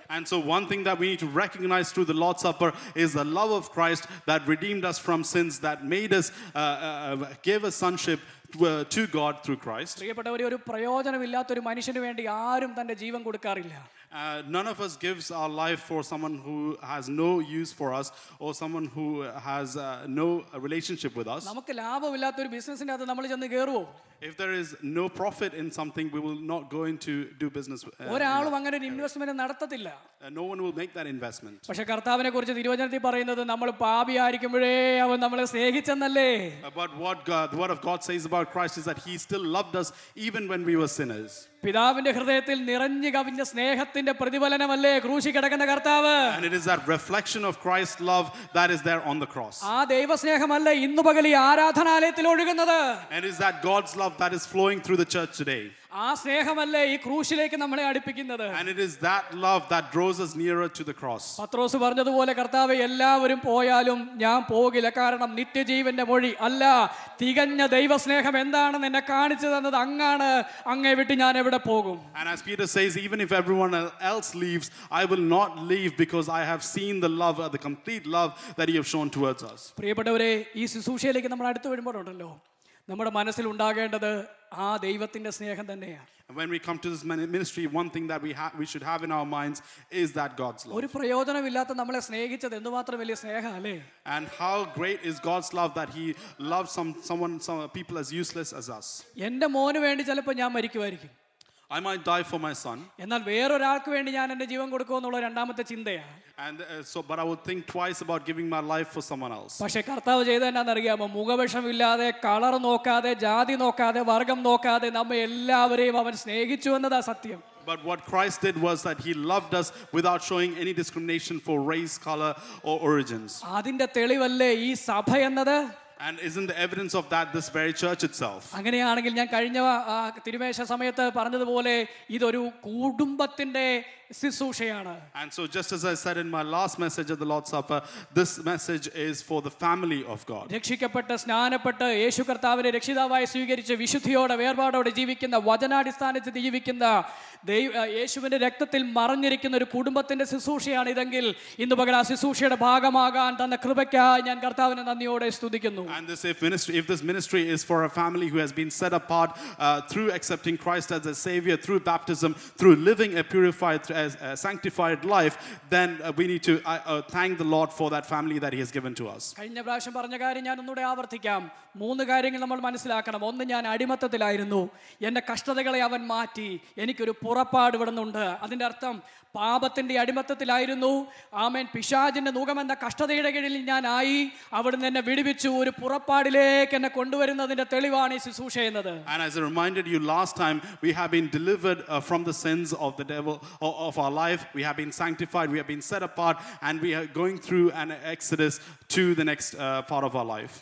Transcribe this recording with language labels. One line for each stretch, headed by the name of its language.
English: And so one thing that we need to recognize through the Lord's Supper is the love of Christ that redeemed us from sins, that made us, gave us sonship to God through Christ.
Malayalam: പ്രിയപ്പെട്ടവരെ, ഒരു പ്രയോജനമില്ലാത്തൊരു മനുഷ്യന് വേണ്ടി ആരും തന്റെ ജീവൻ കൊടുക്കാറില്ല.
English: None of us gives our life for someone who has no use for us or someone who has no relationship with us.
Malayalam: നമുക്ക് ലാഭമില്ലാത്തൊരു ബിസിനസിന്റെ അകത്ത് നമ്മൾ ചെന്ന് കയറുവോ?
English: If there is no profit in something, we will not go into do business.
Malayalam: ഒരാളും അങ്ങനെ ഒരു investment നടത്തത്തില്ല.
English: No one will make that investment.
Malayalam: പക്ഷെ കർത്താവിനെ കുറിച്ച് തിരുവചനത്തിൽ പറയുന്നത്, നമ്മൾ പാപിയായിരിക്കുമ്പോഴേ അവൻ നമ്മളെ സ്നേഹിച്ചെന്നല്ലേ.
English: But what the word of God says about Christ is that he still loved us even when we were sinners.
Malayalam: പിതാവിന്റെ ഹൃദയത്തിൽ നിറഞ്ഞു കവിഞ്ഞ സ്നേഹത്തിന്റെ പ്രതിഫലനമല്ലേ ക്രൂശിൽ കിടക്കുന്ന കർത്താവ്.
English: And it is that reflection of Christ's love that is there on the cross.
Malayalam: ആ ദൈവസ്നേഹമല്ലേ ഇന്ന് പകൽ ഈ ആരാധനാലയത്തിൽ ഒഴുകുന്നത്.
English: And it is that God's love that is flowing through the church today.
Malayalam: ആ സ്നേഹമല്ലേ ഈ ക്രൂശിലേക്ക് നമ്മളെ അടുപ്പിക്കുന്നത്.
English: And it is that love that draws us nearer to the cross.
Malayalam: പത്രോസ് പറഞ്ഞതുപോലെ, കർത്താവേ, എല്ലാവരും പോയാലും ഞാൻ പോകില്ല, കാരണം നിത്യജീവന്റെ മൊഴി അല്ല, തികഞ്ഞ ദൈവസ്നേഹം എന്താണെന്ന് എന്നെ കാണിച്ചു തന്നത് അങ്ങാണ്, അങ്ങേ വിട്ട് ഞാൻ എവിടെ പോകും.
English: And as Peter says, even if everyone else leaves, I will not leave because I have seen the love, the complete love that he has shown towards us.
Malayalam: പ്രിയപ്പെട്ടവരെ, ഈ ശുശ്രൂഷയിലേക്ക് നമ്മൾ അടുത്ത് വരുമ്പോഴുണ്ടല്ലോ, നമ്മുടെ മനസ്സിൽ ഉണ്ടാകേണ്ടത് ആ ദൈവത്തിന്റെ സ്നേഹം തന്നെയാണ്.
English: And when we come to this ministry, one thing that we should have in our minds is that God's love.
Malayalam: ഒരു പ്രയോജനമില്ലാത്ത നമ്മളെ സ്നേഹിച്ചത് എന്തുമാത്രം വലിയ സ്നേഹം അല്ലേ.
English: And how great is God's love that he loves some people as useless as us.
Malayalam: എൻ്റെ മോന് വേണ്ടി ചിലപ്പോൾ ഞാൻ മരിക്കുമായിരിക്കും,
English: I might die for my son.
Malayalam: എന്നാൽ വേറൊരാൾക്ക് വേണ്ടി ഞാൻ എൻ്റെ ജീവൻ കൊടുക്കുമെന്നുള്ള രണ്ടാമത്തെ ചിന്തയാണ്.
English: And but I would think twice about giving my life for someone else.
Malayalam: പക്ഷെ കർത്താവ് ചെയ്തത് എന്നാണെന്നറിയാമോ? മുഖവിഷമില്ലാതെ, കളർ നോക്കാതെ, ജാതി നോക്കാതെ, വർഗം നോക്കാതെ നമ്മെ എല്ലാവരെയും അവൻ സ്നേഹിച്ചു എന്നതാ സത്യം.
English: But what Christ did was that he loved us without showing any discrimination for race, color or origins.
Malayalam: അതിന്റെ തെളിവല്ലേ ഈ സഭ എന്നത്.
English: And isn't the evidence of that this very church itself?
Malayalam: അങ്ങനെയാണെങ്കിൽ ഞാൻ കഴിഞ്ഞ തിരുമേശ സമയത്ത് പറഞ്ഞതുപോലെ ഇതൊരു കുടുംബത്തിന്റെ ശുശ്രൂഷയാണ്.
English: And so just as I said in my last message at the Lord's Supper, this message is for the family of God.
Malayalam: രക്ഷിക്കപ്പെട്ട് സ്നാനപ്പെട്ട് യേശു കർത്താവിനെ രക്ഷിതാവായി സ്വീകരിച്ച് വിശുദ്ധിയോടെ വേർപാടോടെ ജീവിക്കുന്ന വചനാടിസ്ഥാനത്തിൽ ജീവിക്കുന്ന യേശുവിന്റെ രക്തത്തിൽ മറഞ്ഞിരിക്കുന്ന ഒരു കുടുംബത്തിന്റെ ശുശ്രൂഷയാണ് ഇതെങ്കിൽ ഇന്ന് പകൽ ആ ശുശ്രൂഷയുടെ ഭാഗമാകാൻ തന്ന കൃപയ്ക്കായി ഞാൻ കർത്താവിനെ നന്ദിയോടെ സ്തുതിക്കുന്നു.
English: And if this ministry is for a family who has been set apart through accepting Christ as a savior, through baptism, through living a purified, sanctified life, then we need to thank the Lord for that family that he has given to us.
Malayalam: കഴിഞ്ഞ പ്രാവശ്യം പറഞ്ഞ കാര്യം ഞാൻ ഒന്നുകൂടെ ആവർത്തിക്കാം. 3 കാര്യങ്ങൾ നമ്മൾ മനസ്സിലാക്കണം. ഒന്ന്, ഞാൻ അടിമത്തത്തിലായിരുന്നു, എൻ്റെ കഷ്ടതകളെ അവൻ മാറ്റി, എനിക്കൊരു പുറപ്പാട് വിടുന്നുണ്ട്. അതിൻ്റെ അർത്ഥം പാപത്തിൻ്റെ അടിമത്തത്തിലായിരുന്നു. ആമേൻ. പിശാചിൻ്റെ നുകമെന്ന കഷ്ടതയുടെ കീഴിൽ ഞാനായി, അവിടുന്ന് എന്നെ വിടുവിച്ചു, ഒരു പുറപ്പാടിലേക്ക് എന്നെ കൊണ്ടുവരുന്നതിൻ്റെ തെളിവാണ് ഈ ശുശ്രൂഷ എന്നത്.
English: And as I reminded you last time, we have been delivered from the sins of the devil of our life. We have been sanctified, we have been set apart, and we are going through an exodus to the next part of our life.